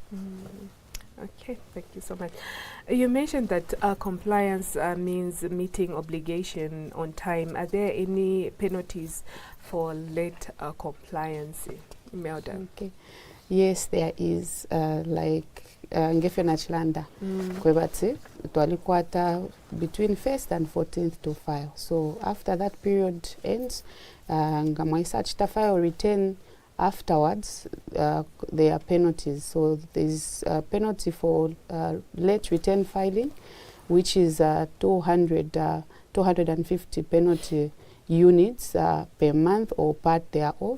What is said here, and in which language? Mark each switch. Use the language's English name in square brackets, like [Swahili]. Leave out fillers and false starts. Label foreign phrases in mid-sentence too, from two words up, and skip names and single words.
[English] Okay, thank you so much. You mentioned that compliance means meeting obligation on time. Are there any penalties for late compliance, Imelda? Okay. Yes, there is. Like [Bemba] ngefe nachilanda kwebatse twalikwata [English] between 1st and 14th to file. So after that period ends, ngamwaisachita file return afterwards, there are penalties. So there's a penalty for late return filing, which is 250 penalty units per month or part thereof.